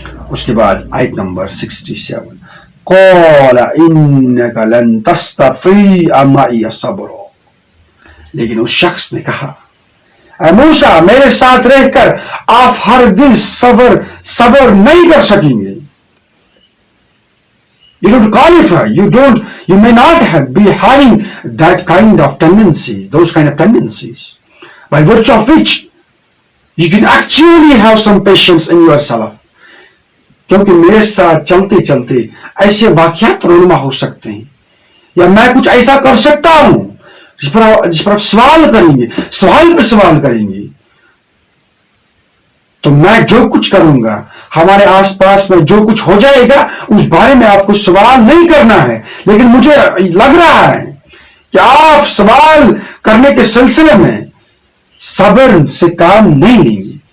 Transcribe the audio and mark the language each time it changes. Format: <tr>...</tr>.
<ur>اس کے بعد آیت نمبر 67،</ur> <ar>قال انک لن تستطیع معی صبرا،</ar> <ur>لیکن اس شخص نے کہا اے موسیٰ میرے ساتھ رہ کر آپ ہرگز صبر نہیں کر سکیں گے۔</ur> <en>You don't qualify. You may not be having that kind of tendencies, those kind of tendencies, by virtue of which you can actually have some patience in yourself.</en> <ur>کیونکہ میرے ساتھ چلتے چلتے ایسے واقعات رونما ہو سکتے ہیں، یا میں کچھ ایسا کر سکتا ہوں جس پر آپ سوال کریں گے، سوال پہ سوال کریں گے، تو میں جو کچھ کروں گا، ہمارے آس پاس میں جو کچھ ہو جائے گا اس بارے میں آپ کو سوال نہیں کرنا ہے، لیکن مجھے لگ رہا ہے کہ آپ سوال کرنے کے سلسلے میں صبر سے کام نہیں لیں گے۔</ur>